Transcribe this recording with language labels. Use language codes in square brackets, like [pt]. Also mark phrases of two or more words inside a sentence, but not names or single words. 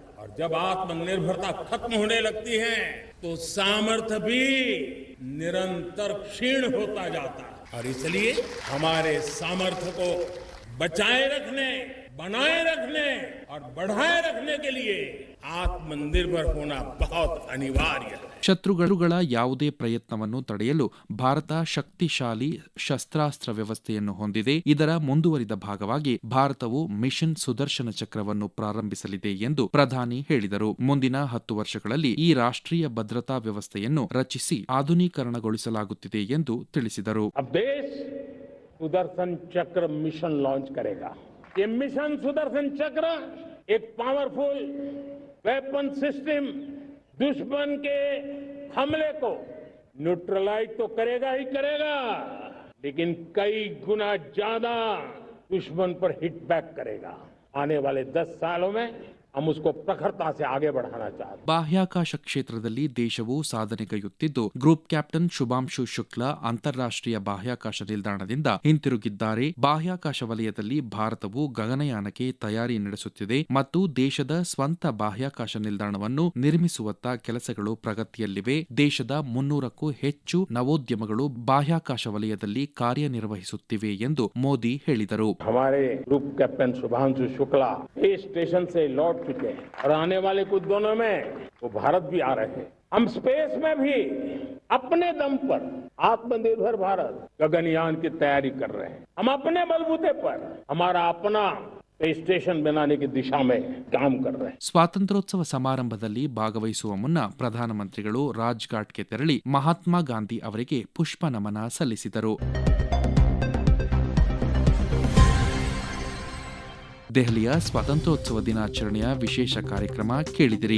[hi] और जब आत्मनिर्भरता खत्म होने लगती है तो सामर्थ्य भी निरंतर क्षीण होता जाता है. और इसलिए हमारे सामर्थ्य को बचाए रखने, बनाए रखने और बढ़ाए रखने के लिए आत्मनिर्भर होना बहुत अनिवार्य है. [kn] ಶತ್ರುಗಳ ಯಾವುದೇ ಪ್ರಯತ್ನವನ್ನು ತಡೆಯಲು ಭಾರತ ಶಕ್ತಿಶಾಲಿ ಶಸ್ತ್ರಾಸ್ತ್ರ ವ್ಯವಸ್ಥೆಯನ್ನು ಹೊಂದಿದೆ. ಇದರ ಮುಂದುವರಿದ ಭಾಗವಾಗಿ ಭಾರತವು ಮಿಷನ್ ಸುದರ್ಶನ ಚಕ್ರವನ್ನು ಪ್ರಾರಂಭಿಸಲಿದೆ ಎಂದು ಪ್ರಧಾನಿ ಹೇಳಿದರು. ಮುಂದಿನ 10 ವರ್ಷಗಳಲ್ಲಿ ಈ ರಾಷ್ಟ್ರೀಯ ಭದ್ರತಾ ವ್ಯವಸ್ಥೆಯನ್ನು ರಚಿಸಿ ಆಧುನೀಕರಣಗೊಳಿಸಲಾಗುತ್ತಿದೆ ಎಂದು ತಿಳಿಸಿದರು. [hi] सुदर्शन चक्र मिशन लॉन्च करेगा. ये मिशन सुदर्शन चक्र एक [en] powerful weapon system [hi] दुश्मन के हमले को न्यूट्रलाइज तो करेगा ही करेगा, लेकिन कई गुना ज्यादा दुश्मन पर हिट बैक करेगा. आने वाले 10 सालों में हम उसको प्रखरता से आगे बढ़ाना चाहते हैं. [kn] ಬಾಹ್ಯಾಕಾಶ ಕ್ಷೇತ್ರದಲ್ಲಿ ದೇಶವು ಸಾಧನೆಗೈಯುತ್ತಿದ್ದು, [en] group captain [kn] ಶುಭಾಂಶು ಶುಕ್ಲಾ ಅಂತಾರಾಷ್ಟ್ರೀಯ ಬಾಹ್ಯಾಕಾಶ ನಿಲ್ದಾಣದಿಂದ ಹಿಂತಿರುಗಿದ್ದಾರೆ. ಬಾಹ್ಯಾಕಾಶ ವಲಯದಲ್ಲಿ ಭಾರತವು ಗಗನಯಾನಕ್ಕೆ ತಯಾರಿ ನಡೆಸುತ್ತಿದೆ ಮತ್ತು ದೇಶದ ಸ್ವಂತ ಬಾಹ್ಯಾಕಾಶ ನಿಲ್ದಾಣವನ್ನು ನಿರ್ಮಿಸುವತ್ತ ಕೆಲಸಗಳು ಪ್ರಗತಿಯಲ್ಲಿವೆ. ದೇಶದ 300ಕ್ಕೂ ಹೆಚ್ಚು ನವೋದ್ಯಮಗಳು ಬಾಹ್ಯಾಕಾಶ ವಲಯದಲ್ಲಿ ಕಾರ್ಯನಿರ್ವಹಿಸುತ್ತಿವೆ ಎಂದು ಮೋದಿ ಹೇಳಿದರು. [hi] हमारे [en] group captain [hi] शुभांशु शुक्ला [en] space station [hi] से लौट चुके हैं और आने वाले कुछ दिनों में वो भारत भी आ रहे हैं. हम स्पेस में भी अपने दम पर आत्मनिर्भर भारत गगनयान की तैयारी कर रहे हैं. हम अपने बलबूते पर हमारा अपना स्टेशन बनाने की दिशा में काम कर रहे हैं. [kn] ಸ್ವಾತಂತ್ರ್ಯೋತ್ಸವ ಸಮಾರಂಭದಲ್ಲಿ ಭಾಗವಹಿಸುವ ಮುನ್ನ ಪ್ರಧಾನಮಂತ್ರಿಗಳು ರಾಜ್ಘಾಟ್ಗೆ ತೆರಳಿ ಮಹಾತ್ಮ ಗಾಂಧಿ ಅವರಿಗೆ ಪುಷ್ಪ ನಮನ ಸಲ್ಲಿಸಿದರು. ದೆಹಲಿಯ ಸ್ವಾತಂತ್ರ್ಯೋತ್ಸವ ದಿನಾಚರಣೆಯ ವಿಶೇಷ ಕಾರ್ಯಕ್ರಮ ಕೇಳಿದಿರಿ.